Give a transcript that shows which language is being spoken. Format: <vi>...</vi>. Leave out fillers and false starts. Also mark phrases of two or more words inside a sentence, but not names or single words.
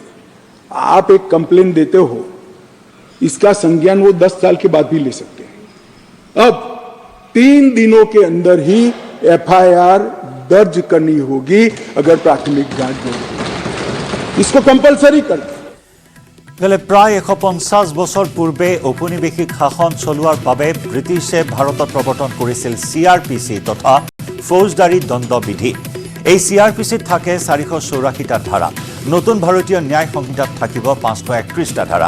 <hi>आप एक कंप्लेन देते हो, इसका संज्ञान वो 10 साल के बाद भी ले सकते हैं। अब 3 दिनों के अंदर ही एफआईआर दर्ज करनी होगी अगर प्राथमिक जांच होगी, इसको कंपलसरी कर दो।</hi> <as>প্ৰায় 150 বছৰ পূৰ্বে ঔপনিৱেশিক শাসন চলোৱাৰ বাবে ব্ৰিটিছে ভাৰতত প্ৰৱৰ্তন কৰিছিল CRPC তথা ফৌজদাৰী দণ্ডবিধি। এই CRPCত থাকে 484টা ধাৰা। নতুন ভাৰতীয় ন্যায় সংহিতাত থাকিব 531টা ধাৰা।</as>